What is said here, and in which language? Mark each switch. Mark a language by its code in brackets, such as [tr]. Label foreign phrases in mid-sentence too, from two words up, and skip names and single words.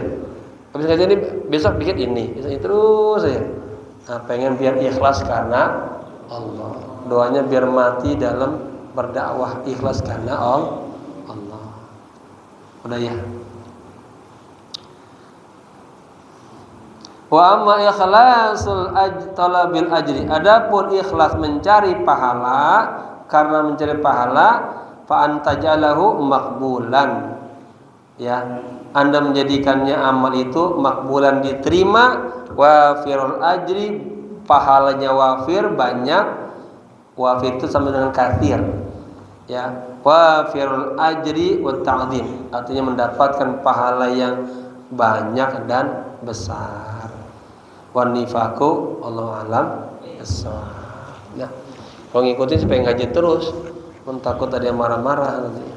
[id] Habis ngajar ini besok bikin ini, terus saja. Nah, pengen biar ikhlas karena Allah. Doanya biar mati dalam berdakwah, ikhlas karena Allah. Udah ya. [ar] وأما إخلاص طلب الأجر, [id] adapun ikhlas mencari pahala, karena mencari pahala, [ar] فأن تجعله مقبولا. [id] Ya, Anda menjadikannya amal itu makbulan, diterima, [ar] وافر الأجر, [id] pahalanya wafir, banyak. Wafir itu sama dengan kathir. [ar] يا وافر الأجر والتعظيم, [id] artinya mendapatkan pahala yang banyak dan besar. [ar] ونفعكم الله أعلم بالصواب. [id] Nah, kalau ngikutin supaya ngaji terus, takut ada yang marah-marah nanti.